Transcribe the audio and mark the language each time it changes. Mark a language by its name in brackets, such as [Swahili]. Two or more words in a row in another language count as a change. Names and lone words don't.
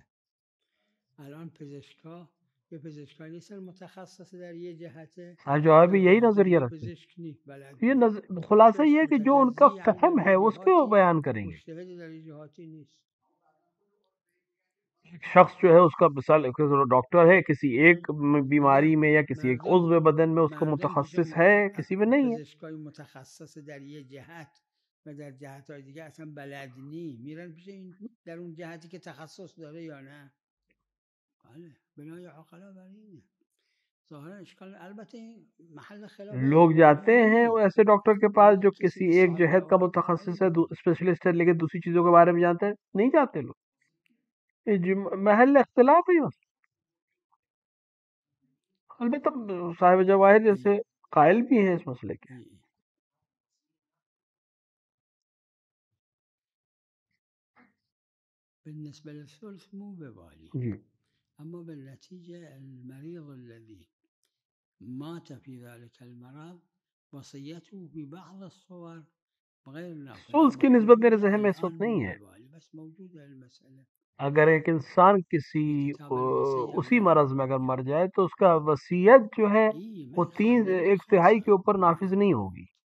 [Persian] الان پزشکا یه پزشکایی نیستن متخصص در یه جهته، [Urdu] صاحب جواب بھی یہی [Persian] متخصص [Urdu] نظریہ [Persian] یه [Urdu] رکھتے ہیں. [Persian] پزشک نیست، بلد [Urdu] یہ [Persian] نیست. [Urdu] خلاصہ یہ ہے [Persian] درست [Urdu] کہ جو ان کا [Persian] متجزی، یعنی در [Urdu] فہم ہے [Persian] یه [Urdu] اس کو [Persian] جهاتی [Urdu] بیان کریں گے. [Persian] مجتهد در یه جهاتی نیست. [Urdu] ایک شخص جو ہے اس کا مثال ڈاکٹر ہے کسی ایک بیماری میں یا کسی ایک عضو بدن میں، اس کو [Persian] مردم پیش [Urdu] متخصص ہے، کسی میں نہیں ہے. [Persian] پزشکای متخصص در یه جهت و در جهت‌های دیگه اصلا بلد نی، میرن پیش این در اون جهتی که تخصص داره یا نه. بله بنای عقلا بر اینه. ظاهرا اشکال، البته این محل خلاف [Urdu] لوگ جاتے ہیں [Persian] عمومی، [Urdu] ایسے ڈاکٹر کے پاس جو [Persian] کسی کسی که [Urdu] ایک [Persian] صاحب [Urdu] جہت کا [Persian] جواهر [Urdu] متخصص ہے، [Persian] نداره. [Urdu] اسپیشلسٹ ہے، لیکن دوسری چیزوں کے بارے میں جانتے ہیں نہیں جاتے لوگ. یہ محل اختلاف ہی. البتہ صاحب جواہر جیسے قائل بھی ہیں اس مسئلے کے. [Arabic] بالنسبة للثلث مو ببالي، [Urdu] جی [Arabic] أما بالنتيجة المريض الذي مات في ذلك المرض وصيته في بعض الصور غير نافذة. [Urdu] سو اس کی نسبت میرے ذہن میں اس [Arabic] الآن [Urdu] وقت [Arabic] مو [Urdu] نہیں ہے. [Arabic] ببالي، بس موجودة المسألة. [Urdu] اگر ایک انسان کسی [Persian] کتاب الوصیہ ہم [Urdu] اسی [Persian] داریں. [Urdu] مرض میں اگر مر جائے تو اس کا وصیت جو ہے وہ ایک تہائی کے اوپر نافذ نہیں ہوگی.